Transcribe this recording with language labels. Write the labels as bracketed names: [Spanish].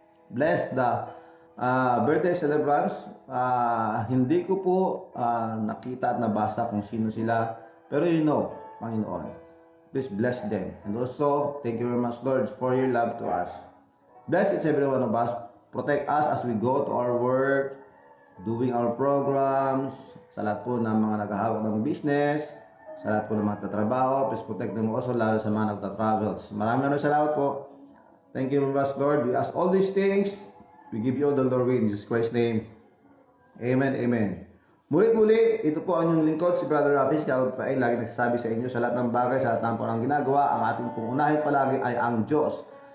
[English] Bless the birthday celebrants. [Filipino] Hindi ko po nakita at nabasa kung sino sila, pero you know, Panginoon, [English] please bless them. And also, thank you very much, Lord, for your love to us. Bless each every one of us. Protect us as we go to our work, doing our programs, [Filipino] sa lahat po ng mga naghahawak ng business, sa lahat po ng mga tatrabaho. [English] Please protect them also, [Filipino] lalo sa mga nagtatravels. Maraming salamat po. [English] Thank you very much, Lord. We ask all these things. We give you all the glory in Jesus Christ's name. Amen. [Filipino] Muli, ito po ang inyong lingkod, si Brother Rafi. Kaya pa ay lagi nagsasabi sa inyo sa lahat ng bagay, sa lahat ng po ng ginagawa, ang ating pong unahin palagi ay ang Diyos.